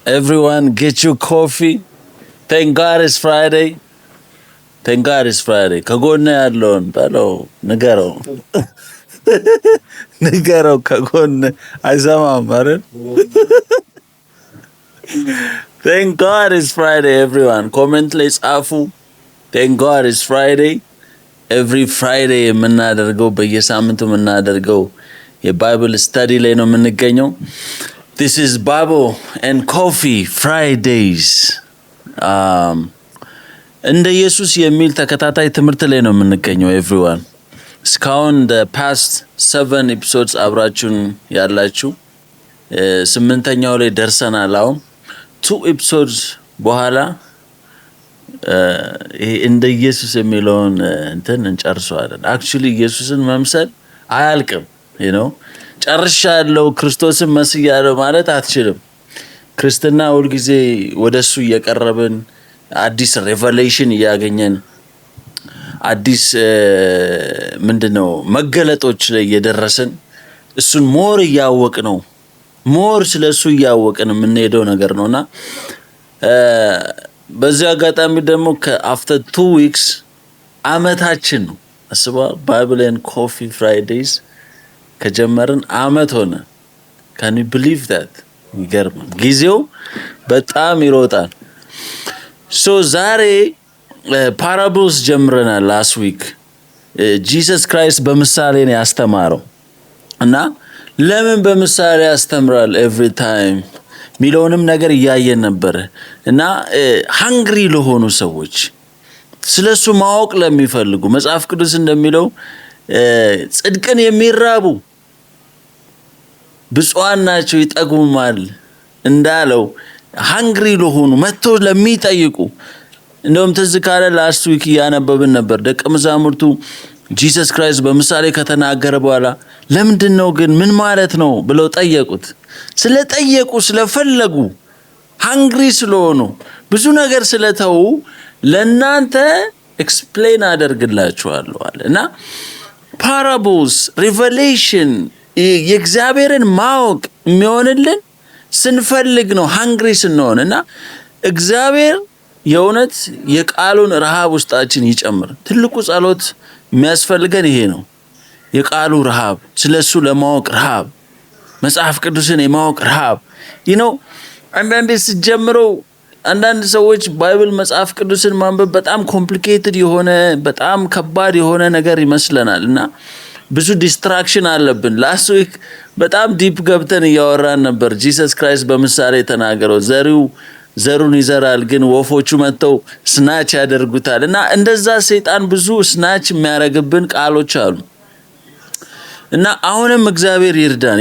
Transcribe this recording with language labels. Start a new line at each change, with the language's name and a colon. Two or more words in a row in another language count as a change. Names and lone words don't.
English: Everyone, get your coffee. Thank God it's Friday. Thank God it's Friday.
Amharic: ከጎን ያለውን በለው ንገረው ንገረው ከጎን አይሰማም አይደል?
English: Thank God it's Friday, everyone.
Amharic: Comment ላይ ጻፉ.
English: Thank God it's Friday. Every Friday
Amharic: የምናደርገው በየሳምንቱ የምናደርገው የባይብል ስታዲ ላይ ነው የምንገኘው.
English: This is Bible and Coffee Fridays.
Amharic: እንደ ኢየሱስ የሚል ተከታታይ ትምህርት ላይ ነው የምንገኘው everyone. እስካሁን
English: the past 7 episodes
Amharic: አብራችሁን ያላችሁ 8ኛው ላይ ደርሰናል. አሁን 2 episodes በኋላ እንደ ኢየሱስ የሚለውን እንትን እንጨርሰዋለን. actually ኢየሱስን መምሰል አያልቅም,
English: you know.
Amharic: ጨርሻለሁ ክርስቶስን መስያለሁ ማለት አትችልም. ክርስትና ሁሉ ጊዜ ወደሱ እየቀረብን አዲስ ሬቨሌሽን እያገኘን አዲስ ምንድነው መገለጦች ላይ እየደረስን እሱን ሞር እያወቅ ነው ሞር ስለሱ እያወቅን የምንሄደው ነገር ነውና በዚህ አጋጣሚ ደግሞ
English: after 2 weeks
Amharic: አመታችን ነው አስባ Bible and Coffee Fridays ከጀመርን አመት ሆነ.
English: can you believe that?
Amharic: ይገርማል. ጊዜው በጣም ይሮጣል. so ዛሬ parables ጀምረናል.
English: last week
Amharic: Jesus Christ በምሳሌ ነው ያስተማረው እና ለምን በምሳሌ ያስተምራል
English: every time
Amharic: ሚሊዮንም ነገር እያየን ነበር እና hungry ለሆኑ ሰዎች ስለሱ ማወቅ ለሚፈልጉ መጽሐፍ ቅዱስ እንደሚለው ጽድቅን የሚራቡ ብፁዓን ናቸው ይጠግቡማል እንዳለው hungry ለሆኑ መጥቶ ለሚጠይቁ እንደውም ትዝ ካለ
English: last week
Amharic: ያነበብን ነበር ደቀ መዛሙርቱ Jesus Christ በምሳሌ ከተናገረ በኋላ ለምንድነው ግን ምን ማለት ነው ብለው ጠየቁት. ስለጠየቁ ስለፈለጉ hungry ስለሆኑ ብዙ ነገር ስለተው ለናንተ explain አደርግላችኋለሁ አለና
English: parables revelation
Amharic: የእግዚአብሔርን ማወቅ የሚሆንልን ስንፈልግ ነው hungry ስንሆንና እግዚአብሔር የእውነት የቃሉን ረሃብ ውስጣችን ይጨምር. ትልቁ ጸሎት የሚያስፈልገን ይሄ ነው. የቃሉ ረሃብ ስለሱ ለማወቅ ረሃብ መጽሐፍ ቅዱስን የማወቅ ረሃብ
English: you know
Amharic: አንዳንዴ ሲጀምረው አንዳንድ ሰዎች ባይብል መጽሐፍ ቅዱስን ማንበብ በጣም ኮምፕሊኬትድ የሆነ በጣም ከባድ የሆነ ነገር ይመስለናልና ብዙ ዲስትራክሽን አለብን.
English: last week
Amharic: በጣም ዲፕ ገብተን እያወራን ነበር. Jesus Christ በምሳሌ ተናገረው ዘሩን ይዘራል ግን ወፎቹ መጥተው ስናች ያደርጉታል እና እንደዛ ሰይጣን ብዙ ስናች የሚያረግብን ቃሎች አሉ እና አሁንም እግዚአብሔር ይርዳን.